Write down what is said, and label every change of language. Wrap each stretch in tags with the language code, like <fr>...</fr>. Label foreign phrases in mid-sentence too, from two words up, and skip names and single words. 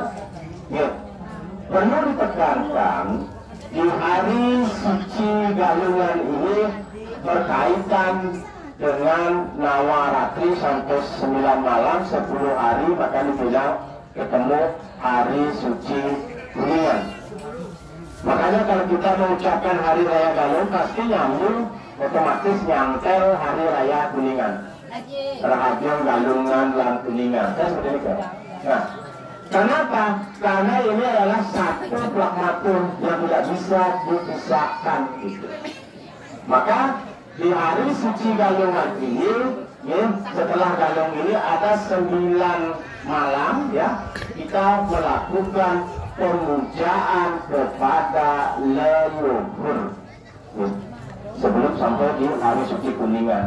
<id>Ya, perlu ditekankan di hari suci galungan ini berkaitan dengan Nawaratri sampai 9 malam 10 hari, maka dibilang ketemu hari suci kuningan. Makanya kalau kita mengucapkan hari raya galung pasti nyambung otomatis nyantel hari raya kuningan.</id> <ban>Rahayu galungan lan kuningan.</ban> <id>Saya seperti itu. Nah, kenapa? Karena ini adalah satu pragmatur yang tidak bisa dipisahkan gitu. Maka di hari suci galungan ini, setelah galung ini ada 9 malam, ya, kita melakukan pemujaan kepada leluhur sebelum sampai di hari suci kuningan.</id>